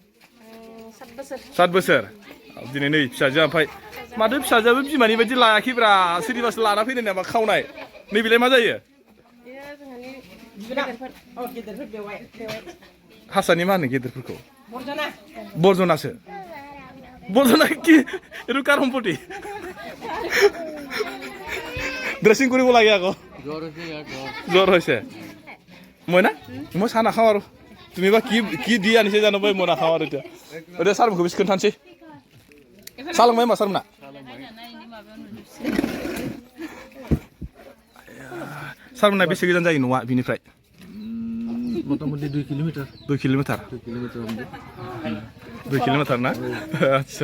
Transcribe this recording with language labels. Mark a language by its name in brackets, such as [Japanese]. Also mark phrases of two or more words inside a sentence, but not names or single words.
[Bodo] 7 बोसोर दिनै नै फिसाजोआ ओमफ्राय माथो फिसाजोआबो बिमानि बायदि लायाखैब्रा सोरनिबासो लाना फैदों नामा खावनाय नैबेलाय मा जायो हारसानि मा होनो गेदेरफोरखौ बर्जनासो [Assamese] বলছো কি এইটো কাৰ সম্পত্তি ড্ৰেছিং কৰিব লাগে আকৌ জ্বৰ হৈছে মই না মই চাহ নাখাওঁ আৰু তুমি বা কি দি আনিছে জানো মই নাখাওঁ আৰু এতিয়া এতিয়া ছাৰ মুখে বেছি [Bodo] खोन्थानोसै চাহ लोंबाय मा सारमोना सारमोना बेसे गोजान जायो न'आ बिनिफ्राय मथा-मथि 2 किल'मिटार 2 किल'मिटार 2 किल'मिटार ना आदसा